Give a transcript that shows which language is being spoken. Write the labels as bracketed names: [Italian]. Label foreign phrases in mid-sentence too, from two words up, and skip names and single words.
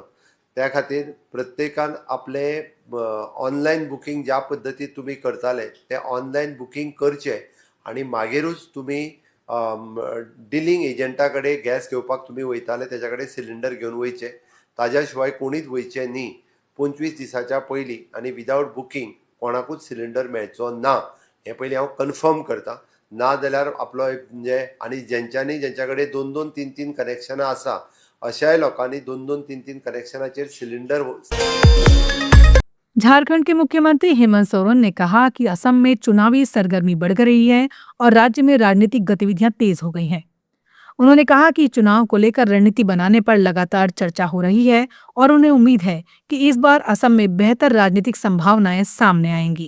[Konkani] त्या खातीर प्रत्येकान आपलें [English] online booking [Konkani] ज्या पद्दतीन तुमी करताले तें [English] online booking [Konkani] करचें आनी मागीरूच तुमी डिलिंग एजंटा कडेन गॅस घेवपाक तुमी वयताले तेच्या कडेन सिलिंडर घेवन वयचे, ताज्या शिवाय कोणीच वयचे न्ही 25 दिसाच्या पयलीं, आनी विदावट बुकींग कोणाकूच सिलिंडर मेळचो ना हें पयलीं हांव कन्फर्म करतां. ना जाल्यार आपलो म्हणजे आनी ज्यांच्या कडेन 2-2, 3-3 कनेक्शनां आसा अशाय लोकांनी 2-2, 3-3 कनेक्शनाचेर सिलिंडर. [Hindi] झारखंड के मुख्यमंत्री हेमंत सोरेन ने कहा कि असम में चुनावी सरगर्मी बढ़ रही है और राज्य में राजनीतिक गतिविधियां तेज हो गई हैं। उन्होंने कहा कि चुनाव को लेकर रणनीति बनाने पर लगातार चर्चा हो रही है और उन्हें उम्मीद है कि इस बार असम में बेहतर राजनीतिक संभावनाएं सामने आएंगी।